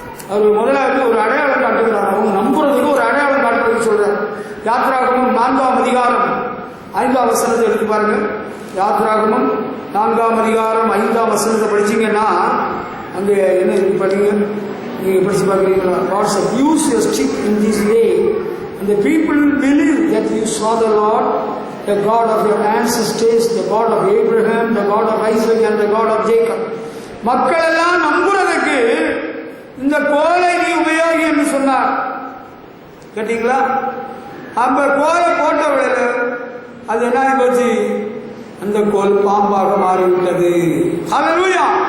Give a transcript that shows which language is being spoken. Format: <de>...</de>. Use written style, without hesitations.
<ta>அவர் முதலாவது ஒரு அடையாளம் காட்டுகிறார். அவங்க நம்புறதுக்கு ஒரு அடையாளம் காட்டுறதுன்னு சொல்றார். யாத்ராகமம் 4ஆம் அதிகாரம் 5ஆம் வசனத்தை எடுத்து பாருங்க. யாத்ராகமம் 4ஆம் அதிகாரம் 5ஆம் வசனத்தை படிச்சீங்கன்னா அங்கே என்ன இருக்கு படிங்க. நீங்க படிச்சு பார்க்குறீங்களா?</ta> <en>God's abuse your stick in this way and the people will believe that you saw the Lord, the God of your ancestors, the God of Abraham, the God of Isaac and the God of Jacob.</en> <ta>மக்கள் எல்லாம் நம்புறதுக்கு இந்த கோலை நீ உபயோகி என்று சொன்னார். கேட்டீங்களா? அந்த கோலை போட்ட விட அது என்ன போச்சு? அந்த கோல் பாம்பாக மாறிவிட்டது. ஹல்லேலூயா.</ta>